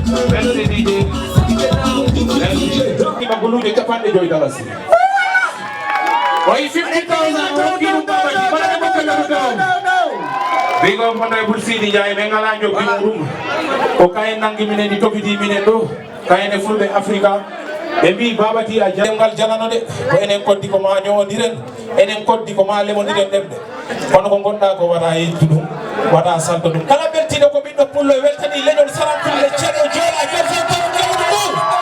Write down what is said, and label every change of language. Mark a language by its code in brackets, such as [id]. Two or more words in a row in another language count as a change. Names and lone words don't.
[fr] Merci, D J. Merci, [ff] D J. Capanɗe joyi dalasi. Oyi fifty thousand, o hokki ɗum Baba Ji, ɓaade mo ko yoru ɗo. [en] Big up [ff] Honorable Sidi Ndiaye, ɓe ngala jokki mo ɗum. O kayen nangi minen, ɗi tokiti minen ɗo. Kayen e Fulɓe Africa. Ɓe mbi Baba Ji a ja-, ngal jalano de. Ko enen koddi ko ma ñowodiren, enen koddi ko ma lemodiren ɗemɗe. Kono ko gonɗa ko wata yettu ɗum, wata salto ɗum. Kala beltiɗo ko ɓiɗɗo pullo e weltani leñol Saram Pullo, ceerno Joola, Joola, Joola, Joola, Joola.